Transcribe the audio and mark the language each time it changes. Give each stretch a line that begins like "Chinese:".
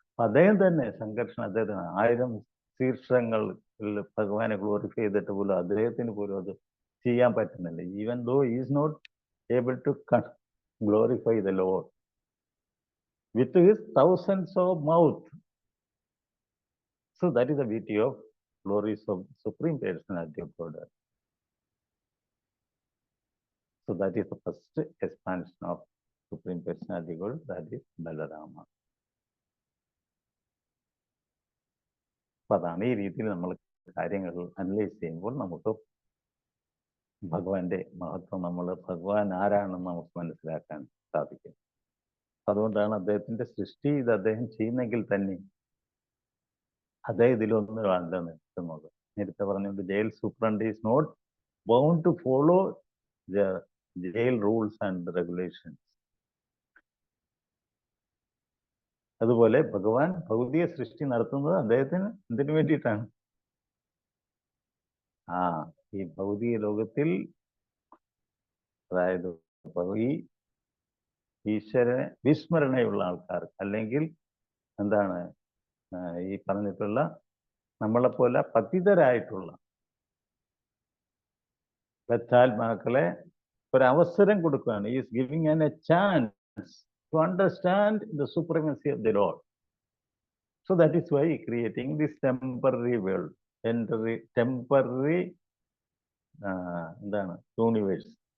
Malayalam: അദ്ദേഹം തന്നെ സംഘർഷണം, അദ്ദേഹത്തിന് 1000 ശീർഷങ്ങളിൽ ഭഗവാനെ ഗ്ലോറിഫൈ ചെയ്തിട്ട് പോലും അദ്ദേഹത്തിന് പോലും അത് ചെയ്യാൻ പറ്റുന്നില്ല.
English: Even though is not able to glorify the lord with his thousands of mouth. So that is the beauty of glories of Supreme Personality of Godhead. So that is the first expansion of Supreme Personality of Godhead, that is Balarama.
Malayalam: അപ്പൊ അതാണ് ഈ രീതിയിൽ നമ്മൾ കാര്യങ്ങൾ analyse ചെയ്യുമ്പോൾ നമുക്ക് ഭഗവാന്റെ മഹത്വം, ഭഗവാൻ ആരാണെന്ന് നമുക്ക് മനസ്സിലാക്കാൻ സാധിക്കും. അതുകൊണ്ടാണ് അദ്ദേഹത്തിന്റെ സൃഷ്ടി ഇത് അദ്ദേഹം ചെയ്യുന്നെങ്കിൽ തന്നെ അദ്ദേഹം ഇതിലൊന്നും അല്ല നിൽക്കുന്നത്. നേരത്തെ പറഞ്ഞുകൊണ്ട്
English: Jail superintendent is not bound to follow the jail rules and regulations.
Malayalam: അതുപോലെ ഭഗവാൻ ഭൗതിക സൃഷ്ടി നടത്തുന്നത് അദ്ദേഹത്തിന് എന്തിനു വേണ്ടിയിട്ടാണ്? ഈ ഭൗതിക ലോകത്തിൽ, അതായത് ഈ ഈശ്വരനെ വിസ്മരണയുള്ള ആൾക്കാർക്ക്, അല്ലെങ്കിൽ എന്താണ് ഈ പറഞ്ഞിട്ടുള്ള നമ്മളെപ്പോലെ പതിതരായിട്ടുള്ള ബദ്ധാത്മാക്കളെ ഒരവസരം കൊടുക്കുകയാണ്.
English: Is giving an a chance to understand the supremacy of the lord. So that is why creating this temporary world, temporary എന്താണ് universe.